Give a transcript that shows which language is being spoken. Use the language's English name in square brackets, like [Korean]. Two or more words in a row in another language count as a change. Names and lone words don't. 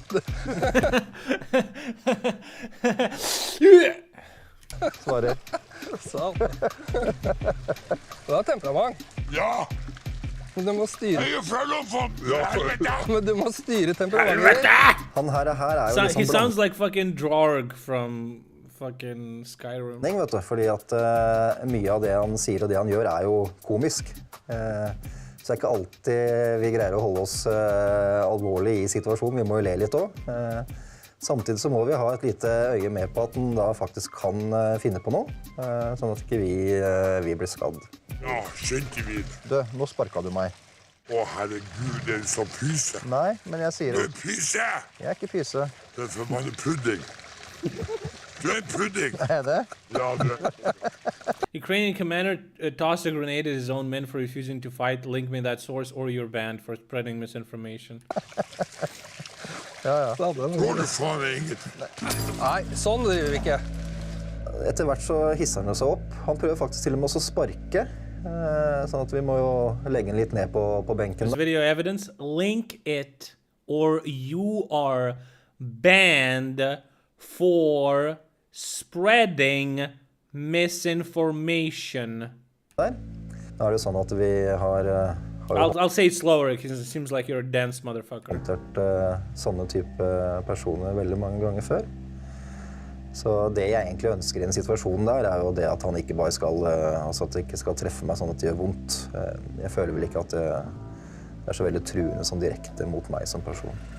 [Norwegian] Svarer. Sånn. Du har temperament. Ja. Men du må styre. Jeg er jo fra Lofoten! Men du må styre temperamentet. Han her er jo So, liksom [English] he sounds like fucking Drorg from fucking Skyrim. [Norwegian] blanding, vet du, fordi at mye av det han sier og det han gjør er jo komisk. Så det er ikke alltid vi greier å holde oss alvorlig i situasjonen. Vi må jo le litt også. Samtidig så må vi ha et lite øye med på at han da faktisk kan finne på noe, sånn at ikke vi blir skadd. Ja, skjønte vi det. Du, nå sparket du meg. Å, herregud, er du så pyse? Nei, men jeg sier Du er pyse! Jeg er ikke pyse. Det er forbanna pudding. Du er en pudding. Er det? Ja, du er. [English] Ukrainian commander tossed a grenade at his own men for refusing to fight. Link me that source or you're banned for spreading misinformation. [Norwegian] Ja, ja. Går det faen ingenting? Nei, sånn driver vi ikke. Etter hvert så hisser han seg opp. Han prøver faktisk til og med også å sparke. Sånn at vi må jo legge den litt ned på benken. [English] This video evidence, link it or you are banned for spreading misinformation. [Norwegian] Der. Da er det sånn at vi har [English] I'll say it slower because it seems like you're a dense motherfucker. [Norwegian] håndtert sånne type personer veldig mange ganger før. Så det jeg egentlig ønsker i den situasjonen der, er jo det at han ikke bare skal, altså at det ikke skal treffe meg sånn at det gjør vondt. Jeg føler vel ikke at det er så veldig truende sånn direkte mot meg som person.